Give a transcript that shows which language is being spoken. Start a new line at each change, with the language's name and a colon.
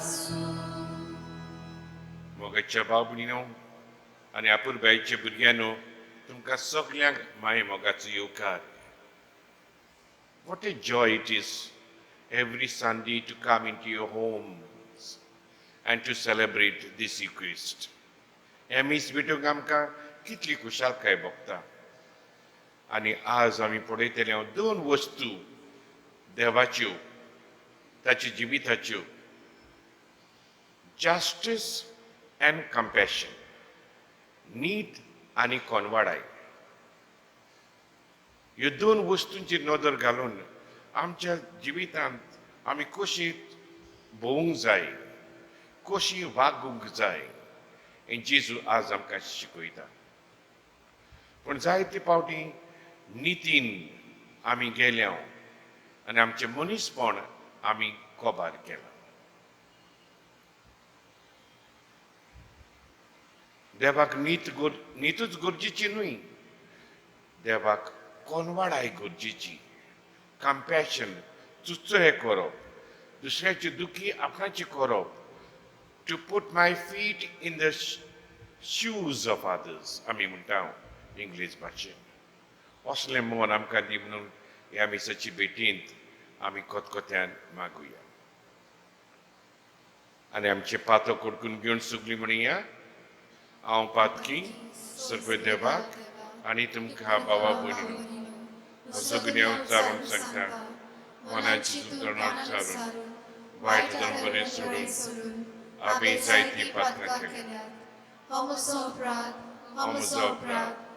Goan Konkani: मोगाच्या बाबणीनो आणि आपुरबायेच्या भुरग्यानो तुमकां सगळ्यांक माये मोगाचो येवकार.
English: What a joy it is every Sunday to come into your homes and to celebrate this Eucharist.
Goan Konkani: ह्या मीस भेटूंक आमकां कितली खुशालकाय भोगता. आनी आज आमी पळयतले दोन वस्तू देवाच्यो, ताच्या जिविताच्यो,
English: justice and compassion,
Goan Konkani: नीत आणि कोनवाडाय. ह्यो दोन वस्तूंचेर नदर घालून आमच्या जिवितांत आमी कशी भोवूंक जाय, कशी वागूंक जाय हें जेजू आज आमकां शिकयता. पूण जायते फावटी नितीन आमी गेल्या आनी आमचें मनीसपण आमी कोबार केलां. देवाक नीतूच गरजेची न्हय, देवाक कोनवाडाय गरजेची. कंपॅशन, चुचो हें करप, दुसऱ्याची दुखी आपणाची करप.
English: to put my feet in the shoes of others
Goan Konkani: आमी म्हणटा इंग्लीश भाशेन. असलें मन आमकां दी म्हणून ह्या मिसाची भेटींत आमी कोतकोत्यान मागुया. आनी आमचे पातो कोडकून घेवन सगळीं म्हणया, हांव पातकी सर्व देवाक आनी तुमकां भावा भयणीनो सगळें उच्चारून सांगता, मनाची सुदारणां चारून वायट बरें सोडून आमी जायतीं पातकां केल्यात. हो म्हजो अपराध, व्हड अपराध.